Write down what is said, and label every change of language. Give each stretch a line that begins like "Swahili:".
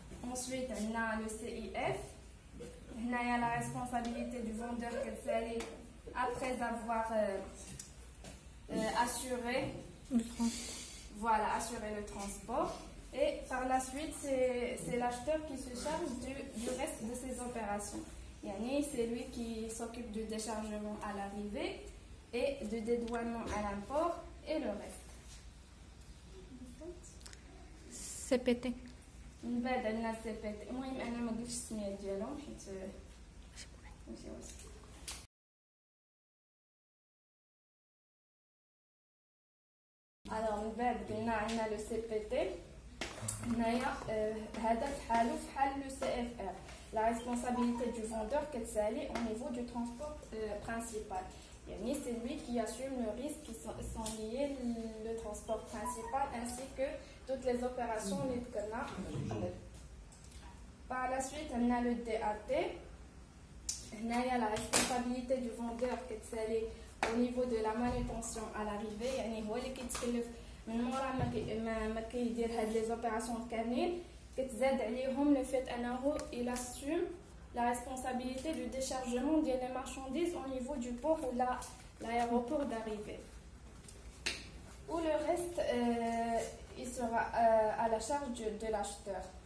French: Ensuite, on a le CIF. Il y a la responsabilité du vendeur après avoir assuré le transport. Et par la suite, c'est l'acheteur qui se charge du reste de ces opérations. C'est lui qui s'occupe du déchargement à l'arrivée, et de dédouanement à l'import et le reste. CPT.
Arabic: من بعد عندنا CPT. المهم انا ما قلتش السميه ديالهم حيت ماشي واش. Alors من بعد قلنا عندنا لو CPT. هنايا هذا فحالو فحال لو CFR.
French: La responsabilité du vendeur كتسالي au niveau du transport principal.
Arabic: يعني
French: c'est lui qui assume le risque qui sont liés le transport principal ainsi que toutes les opérations
Arabic: اللي ذكرنا.
French: Par la suite on a le DAT.
Arabic: هنايا
French: la responsabilité du vendeur
Arabic: كتسالي
French: au niveau de la manutention à l'arrivée.
Arabic: يعني هو اللي كيتكلف من مورا ما كيدير هاد لي زوبيراسيون كاملين. كتزاد عليهم
French: le fait
Arabic: انه
French: il assume la responsabilité du déchargement des marchandises au niveau du port ou l'aéroport d'arrivée. Ou le reste, il sera à la charge de l'acheteur.